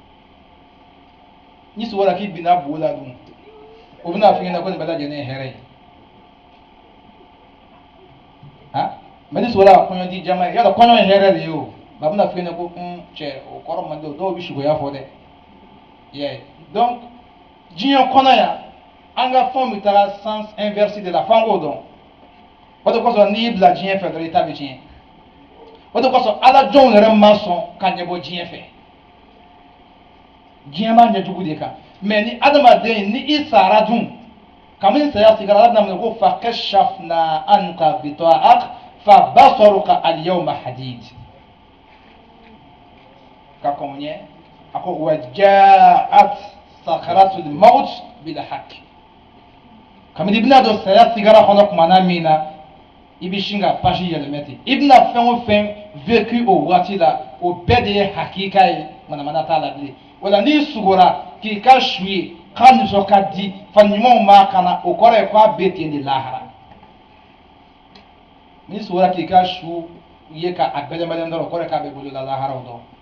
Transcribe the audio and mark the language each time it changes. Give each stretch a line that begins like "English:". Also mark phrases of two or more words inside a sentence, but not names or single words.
Bambara: n'i sugora k'i binna bo la dun u bɛna fɔ i ɲɛna ko nin bɛɛ lajɛlen ye hɛrɛ ye mais n'i sugora ka kɔɲɔ di jama ye yala kɔɲɔ ye hɛrɛ de ye o nka a bɛna fɔ i ɲɛna ko cɛ o kɔrɔ man di o dɔw bɛ suguya fɔ dɛ yeah. Donc diɲɛ kɔnɔ yan an ka fɛnw bɛ taga
French: sens inverse
Bambara: de la f'an k'o dɔn o de kosɔn n'i y'i bila diɲɛ fɛ dɔrɔn i ta bɛ tiɲɛ o de kosɔn ala jɔnw yɛrɛ ma sɔn ka ɲɛbɔ diɲɛ fɛ diɲɛ b'a ɲɛjugu de kan mais ni adamaden ni i sara dun kabini saya sigara ala bɛna minɛ ko
Arabic: فكشفنا عنك غطاءك فبصرك اليوم حديد
Bambara: ka kɔn ɲɛ a ko
Arabic: وجاءت سكرة الموت بالحق
Bambara: kabini i bɛna don saya sigara kɔnɔ kumana min na i bɛ sin ka page yɛlɛmɛ ten i bɛna fɛn o fɛn vécu o waati la o bɛɛ de ye hakika ye manamana t'a la bilen wala n'i sugora k'i ka su ye k'a nisɔn ka di fani ɲumanw b'a kan na o kɔrɔ ye k'a bɛ ten de lahara n'i sugora k'i ka su ye k'a bɛlɛnbɛlɛn dɔrɔn o kɔrɔ ye k'a bɛ bolola laharaw dɔn